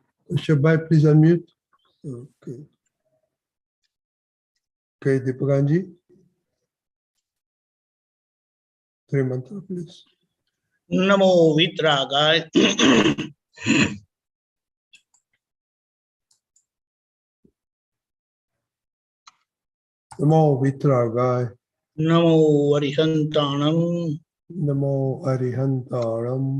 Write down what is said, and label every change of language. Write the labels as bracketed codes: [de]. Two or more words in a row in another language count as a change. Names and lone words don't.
[en] Shabbai, please unmute. Okay. Okay, Deepakanandji. 3 mantra, please. [pra] Namo Vitragaya. Namo Vitragaya. Namo Arihantanam. Namo Arihantaram.